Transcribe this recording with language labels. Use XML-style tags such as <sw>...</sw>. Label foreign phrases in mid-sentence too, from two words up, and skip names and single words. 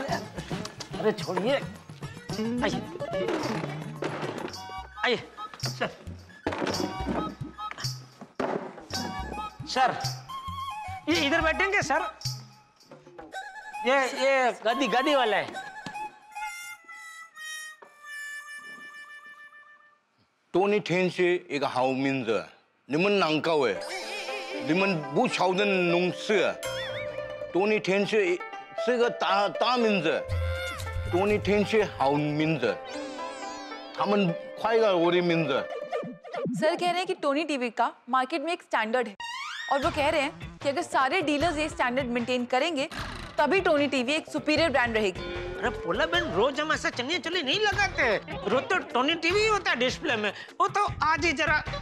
<hi>अरे छोड़िए। आइए सर ये इधर बैठेंगे सर। ये गदी वाला है।</hi> <zh>टोनी टेन 是一个好名字，你们难搞哎，你们不晓得弄事。Tony Ten是个大名字，Tony Ten是好名字，他们快了我的名字。</zh> <hi>सर कह रहे हैं कि टोनी टीवी का मार्केट में एक स्टैंडर्ड है और वो कह रहे हैं कि अगर सारे डीलर्स ये स्टैंडर्ड मेंटेन करेंगे तभी टोनी टीवी एक सुपीरियर ब्रांड रहेगी। अरे पोला बहन रोज हम ऐसा चनिया चोली नहीं लगाते। रोज तो टोनी टीवी ही होता है डिस्प्ले में। वो तो आज ही जरा</hi>